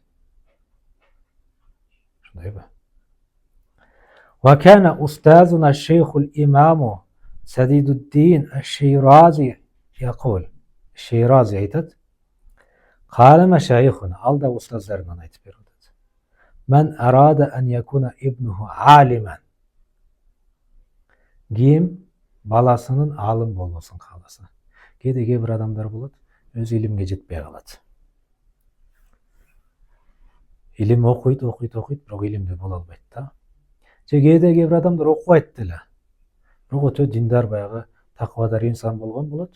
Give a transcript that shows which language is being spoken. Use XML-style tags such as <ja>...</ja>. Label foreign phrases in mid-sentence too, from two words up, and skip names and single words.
<ky>Ушундайбы?</ky> <ar>وكان أستاذنا الشيخ الإمام سديد الدين الشيرازي يقول.</ar> <ky>Шейрази айтат,</ky> <ar>قال مشايخنا,</ar> <ky>ал да устаздарынан айтып берип атат.</ky> <ar>من أراد أن يكون ابنه عالما.</ar> <ky>Ким баласынын алым болбосун кааласа. Кээде бир адамдар болот, өзү илимге жетпей калат. Илим окуйт, бирок илимде боло албайт да. Же кээде бир адамдар окубайт деле. Бирок өтө диндар баягы таквадар инсан болгон болот.</ky>